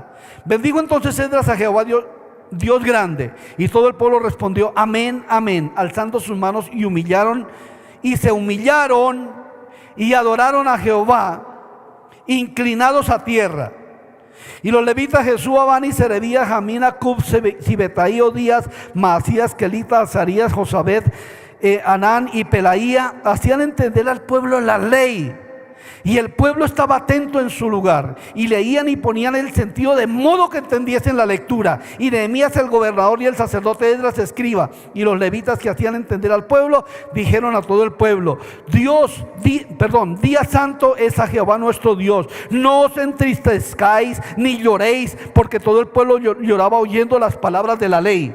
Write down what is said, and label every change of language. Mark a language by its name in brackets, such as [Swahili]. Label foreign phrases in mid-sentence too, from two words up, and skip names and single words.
[Spanish] Bendijo entonces Esdras a Jehová Dios grande, y todo el pueblo respondió amén, amén, alzando sus manos y se humillaron y adoraron a Jehová, inclinados a tierra. Y los levitas Jesúa, Bani, Serebías, Jamín, Acub, Sibetaí, Odías, Maasías, Kelita, Azarías, Josabed, Anán y Pelaía hacían entender al pueblo la ley, y el pueblo estaba atento en su lugar y leían y ponían el sentido de modo que entendiesen la lectura. Y Nehemías el gobernador y el sacerdote Esdras escriba y los levitas que hacían entender al pueblo dijeron a todo el pueblo: día santo es a Jehová nuestro Dios, no os entristezcáis ni lloréis, porque todo el pueblo lloraba oyendo las palabras de la ley.